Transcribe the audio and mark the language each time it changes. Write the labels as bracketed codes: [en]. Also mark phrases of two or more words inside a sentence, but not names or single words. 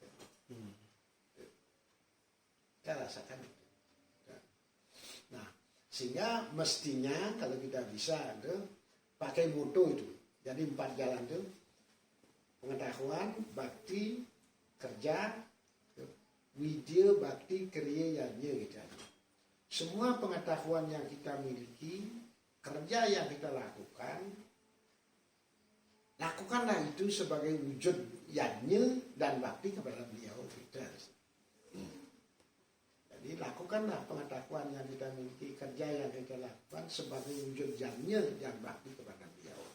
[id] Kita rasakan. Nah, sehingga mestinya kalau kita bisa tuh pakai moto itu. Jadi 4 jalan tuh. Pengetahuan, bakti, kerja, widya, bakti, kriya, yanya gitu. Semua pengetahuan yang kita miliki, kerja yang kita lakukan, lakukanlah itu sebagai wujud yanya dan bakti kepada beliau. Gitu. Jadi lakukanlah pengetahuan yang kita miliki, kerja yang kita lakukan sebagai wujud yanya dan bakti kepada beliau.